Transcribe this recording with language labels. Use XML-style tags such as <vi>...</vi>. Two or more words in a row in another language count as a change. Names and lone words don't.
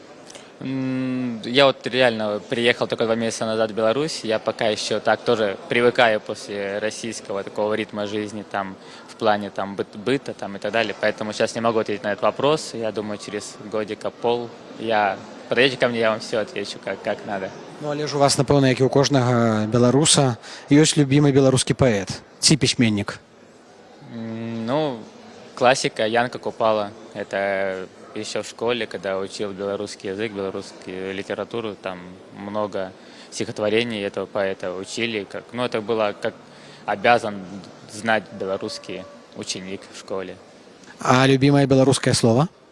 <ru>Я вот реально приехал только 2 месяца назад в Беларусь. Я пока еще так тоже привыкаю после российского такого ритма жизни там в плане там быта там и так далее. Поэтому сейчас не могу ответить на этот вопрос. Я думаю, через годика-пол подойдите ко мне, я вам все отвечу, как надо.</ru> <be>Ну, але ж у вас, напэўна, як і ў кожнага беларуса, ёсць любімы беларускі паэт ці пісьменнік.</be> <ru>Ну, классика Янка Купала. Это еще в школе, когда учил белорусский язык, белорусскую литературу, там много стихотворений этого поэта учили. Ну, это было как обязан знать белорусский ученик в школе. А любимое белорусское слово?</ru>